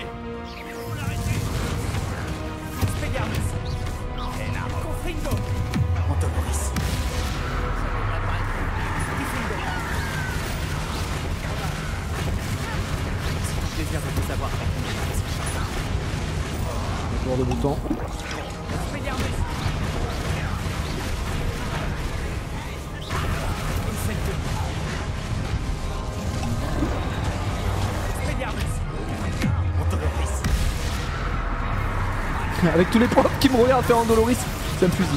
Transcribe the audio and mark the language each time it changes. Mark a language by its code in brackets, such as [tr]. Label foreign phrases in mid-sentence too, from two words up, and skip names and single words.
[fr] Faut l'arrêter. Expelliarmus. Confringo. Antoloris. C'est un plaisir de vous avoir avec nous. Tour de bouton. Expelliarmus. Avec tous les profs qui me regardent faire Andoloris, ça me fusille.